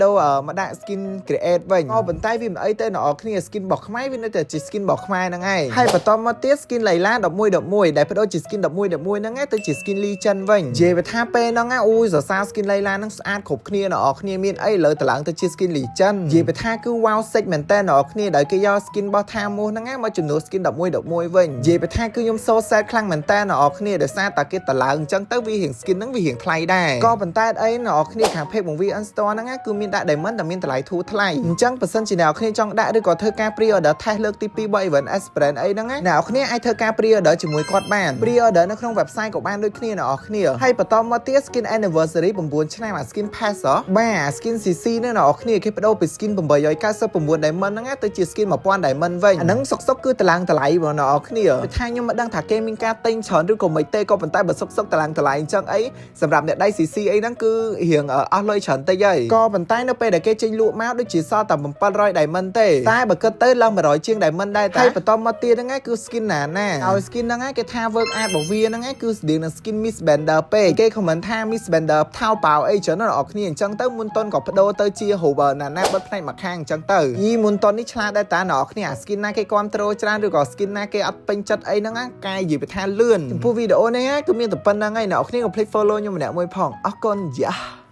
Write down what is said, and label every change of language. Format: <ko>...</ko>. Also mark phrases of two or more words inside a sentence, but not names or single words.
<km>ដូរមកដាក់</km> <en>skin create</en> <km>វិញក៏ប៉ុន្តែវាមិនអីទេអ្នកគ្នា skin របស់ខ្មែរវានៅតែជា skin របស់ខ្មែរហ្នឹងឯងហើយបន្តមកទៀត skin លៃឡា11ដែលបដូរជា skin 11ហ្នឹងឯងទៅជា</km> <en>skin legend</en> <km>វិញនិយាយថាពេលហ្នឹងអូយសរសើរ skin លៃឡាហ្នឹងស្អាតគ្រប់គ្នាអ្នកគ្នាមានអីលើតឡើងទៅជា</km> <en>skin legend</en> <km>និយាយថាគឺ</km> <en>wow sick</en> <km>មែនតើអ្នកគ្នាដោយគេយក skin របស់ថាមូសហ្នឹងមកជំ នួស skin 11វិញនិយាយថាគឺខ្ញុំ</km> <en>so sad</en> <km>ខ្លាំងមែនតើអ្នកគ្នាដោយសារតែគេតឡើងអញ្ចឹងទៅវារៀង skin ហ្នឹងវារៀងថ្លៃដែរក៏ប៉ុន្តែអីអ្នកគ្នាខាង page របស់ VN Store ហ្នឹងគឺមានដាក់ diamond តែមានតម្លៃធូរថ្លៃអញ្ចឹងបើសិនជាអ្នកគ្នាចង់ដាក់ឬក៏ធ្វើការ</km> <en>pre-order test</en> <km>លើកទី2របស់ Event Esperance អីហ្នឹងអ្នកគ្នាអាចធ្វើការ pre-order ជាមួយគាត់បាន pre-order នៅក្នុង website ក៏បានដូចគ្នាអ្នកគ្នាហើយបន្តមកទៀត</km> <en>skin anniversary</en> <km>9ឆ្នាំអា</km> <en>skin pass</en> <km>បាទ skin CC នេះអ្នកគ្នាគេបដូរពី skin 899 diamond ហ្នឹងទៅជា skin 1000 diamond វិញអាហ្នឹងសុកគឺតឡើងតម្លៃបងអ្នកគ្នាគឺថាខ្ញុំមិនដឹងថាគេមានការទិញច្រើនឬក៏មិនទេក៏ប៉ុន្តែបើសុកតឡើងតម្លៃអញ្ចឹងអីសម្រាប់អ្នកដៃ CC អីហ្នឹងគឺរៀងអស់លុយច្រើនតិចហើយក៏ប៉ុន្តែនៅពេលដែលគេចេញលក់មកដូចជាសល់តែ700 diamond ទេតែបើគិតទៅឡើង100 ជាង diamond ដែរតែបន្តមកទៀតហ្នឹងគឺ skin ណាឲ្យ skin ហ្នឹងគេថា</km> <en>work art</en> <km>របស់វាហ្នឹងគឺស្តៀងនឹង skin Miss Bender ពេកគេ comment ថា Miss Bender ថោប៉ៅអីច្រើនអ្នកគ្នាអញ្ចឹងទៅមុនតនក៏បដូរទៅជារូបណាបិទផ្នែកមួយខាងអញ្ចឹងទៅយីមុនតននេះឆ្លាតដែរតាអ្នកគ្នាអា skin ណាគេគ្រប់ត្រូលច្រើនឬក៏ skin ណាគេអត់ពេញចិត្តអីហ្នឹងកាយនិយាយថាលឿនចំពោះវីដេអូនេះគឺមានតែប៉ុណ្្នឹងហើយអ្នកគ្នាកុំភ្លេច follow ខ្ញុំម្នាក់មួយផងអរគុណយ៉ា</km>